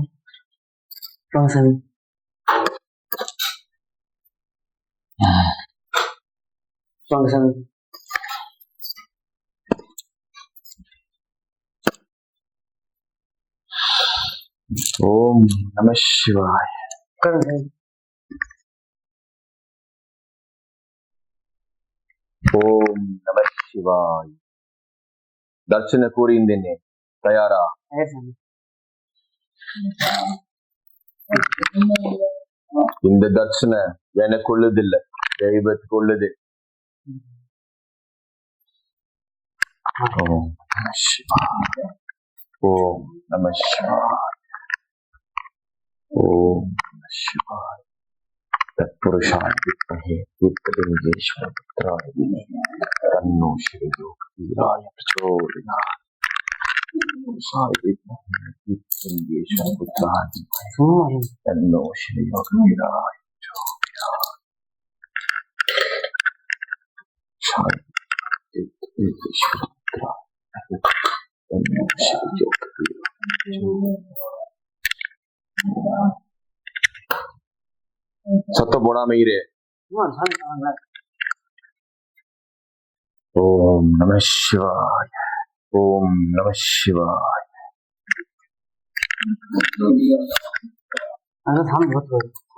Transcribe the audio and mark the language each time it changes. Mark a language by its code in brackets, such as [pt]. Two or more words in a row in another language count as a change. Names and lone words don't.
[ta] வாங்க சாமி. வாங்க சாமி. ஓம் நம சிவாய. உட்காருங்க சாமி. [kn] ಓಂ ನಮ ಶಿವಾಯ. ದರ್ಶನ ಕೂರಿಯಿಂದೇನೆ ತಯಾರಾ? [ta] சாமி. இந்த தர்சன எனக்கு உள்ளதில்ல, தெய்வத்துக்கு உள்ளது. ஓம் நம சிவாய. ஓம் நம சிவாய. ஓம் நம சிவாய. [sa] तत्पुरुषाय विद्महे विद्महेश्वर पुत्राय तन्नो श्री योग वीराय प्रचोदयात्. तत्पुरुषाय विद्महे विद्महेश्वर पुत्राय तन्नो श्री योग वीराय प्रचोदयात्. विद्महेश्वर पुत्राय तन्नो श्री योग वीराय प्रचोदयात्. [ta] சத்தம் போடாம இரு. ஓம் நம சிவாய. ஓம் நம சிவாய. சாமி பார்த்து